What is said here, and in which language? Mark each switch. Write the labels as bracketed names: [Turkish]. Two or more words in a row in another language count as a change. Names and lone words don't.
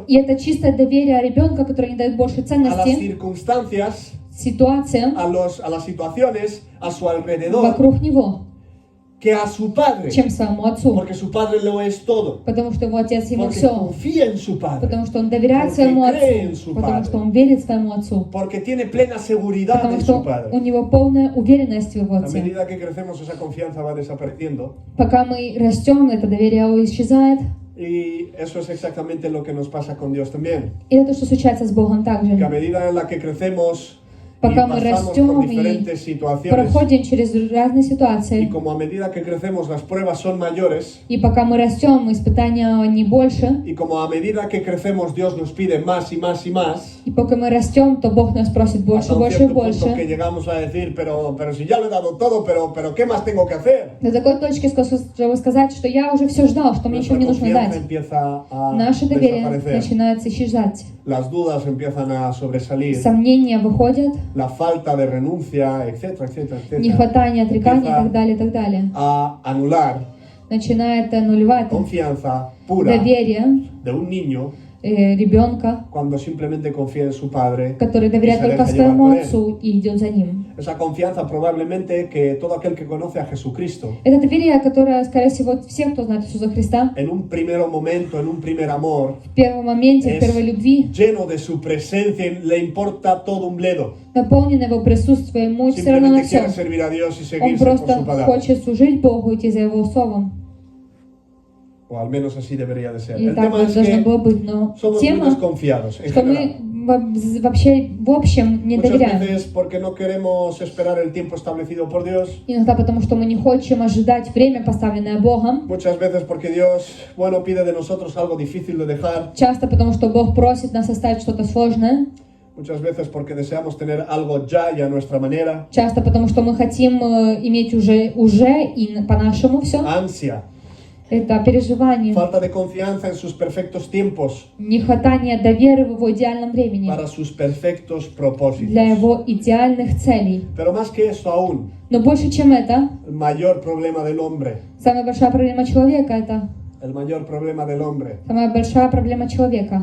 [Russian] И это чистое доверие ребенка, которое не дает больше [Spanish] a las [Russian] ценности [Spanish] circunstancias, [Russian] ситуациям [Spanish] a las situaciones a su alrededor, [Russian] вокруг него, [Spanish] que a su padre, [Russian] чем своему отцу. [Spanish] porque su padre lo es todo, [Russian] Потому что его отец ему [Spanish] porque [Russian] все. [Spanish] confía en su padre, [Russian] Потому что он доверяет [Spanish] Porque [Russian] своему [Spanish] cree en [Russian] отцу. [Spanish] su [Russian] Потому [Spanish] padre. [Russian] что он верит своему отцу. [Spanish] porque tiene plena seguridad [Russian] Потому [Spanish] en [Russian] что [Spanish] su padre. [Russian] у него полная уверенность в его [Spanish] A [Russian] отце. [Spanish] medida que crecemos, esa confianza va desapareciendo. [Russian] Пока мы растем, это доверие исчезает. [Spanish] Y eso es exactamente lo que nos pasa con Dios también. [Russian] И это то, что случается с Богом [Spanish] Que a [Russian] также. [Spanish] medida en la que crecemos y [Russian] Пока мы [Spanish] pasamos [Russian] растем [Spanish] por [Russian] и [Spanish] diferentes situaciones, [Russian] проходим через разные [Spanish] y [Russian] ситуации, [Spanish] como a medida que crecemos las pruebas son mayores, [Russian] и пока мы растем, испытания не больше, [Spanish] y como a medida que crecemos Dios nos pide más y más y más, [Russian] и пока мы растем, то Бог нас просит больше, [Spanish] hasta un [Russian] больше и [Spanish] cierto punto que [Russian] больше. [Spanish] llegamos a decir, pero si ya lo he dado todo, pero ¿qué más tengo que hacer? [Russian] До такой точки, чтобы сказать, что я уже все ждал, что мне ничего [Spanish] Nuestra [Russian] не нужно [Spanish] confianza [Russian] дать. [Spanish] empieza a [Russian] Наше доверие [Spanish] desaparecer, [Russian] начинает исчезать. [Spanish] las dudas empiezan a sobresalir, [Russian] Сомнения выходят, [Spanish] la falta de renuncia, etcétera, etcétera, [Russian] нехватание, отрекание и [Spanish] empieza [Russian] так далее, и так далее. [Spanish] a anular [Russian] Начинает нулевать [Spanish] confianza pura [Russian] доверие [Spanish] de un niño [Russian] ребенка, [Spanish] cuando simplemente confía en su padre [Russian] который [Spanish] y [Russian] доверяет [Spanish] se [Russian] только [Spanish] deja llevar [Russian] своему [Spanish] por él. [Russian] отцу и идет за ним. [Spanish] Esa confianza probablemente que todo aquel que conoce a Jesucristo [Russian] Это доверие, которое, скорее всего, все, кто знает Иисуса Христа, [Spanish] en un primer momento, en un primer amor, [Russian] в первом моменте, в [Spanish] es [Russian] первой любви, [Spanish] lleno de su presencia y le importa todo un bledo. [Russian] наполнено его присутствием, ему все равно на [Spanish] Simplemente quiere [Russian] все. [Spanish] servir a Dios y [Russian] Он [Spanish] seguirse por [Russian] просто [Spanish] su palabra. [Russian] хочет служить Богу, идти за Его словом. [Spanish] O al menos así debería de ser. [Russian] И [Spanish] El [Russian] так [Spanish] tema [Russian] вот [Spanish] es [Russian] должно [Spanish] que [Russian] было быть. Но [Spanish] somos muy [Russian] тема, [Spanish] desconfiados en [Russian] что [Spanish] general. [Russian] мы вообще в общем не [Spanish] Muchas [Russian] доверяем. [Spanish] veces porque no queremos esperar el tiempo establecido por Dios. [Russian] Иногда потому, что мы не хотим ожидать время, поставленное Богом. [Spanish] Muchas veces porque Dios, bueno, pide de nosotros algo difícil de dejar. [Russian] Часто потому, что Бог просит нас оставить что-то сложное. [Spanish] Muchas veces porque deseamos tener algo ya y a nuestra manera. [Russian] Часто потому, что мы хотим иметь уже и по-нашему все. [Spanish] Ansia, [Russian] Это переживание, [Spanish] falta de confianza en sus perfectos tiempos [Russian] нехватание доверия в его идеальном времени, [Spanish] para sus perfectos propósitos. [Russian] для его идеальных целей. [Spanish] Pero más que eso aún, [Russian] Но больше, чем это, [Spanish] el mayor problema del hombre, [Russian] самая большая проблема человека, это [Spanish] el mayor problema del hombre. [Russian] самая большая проблема человека.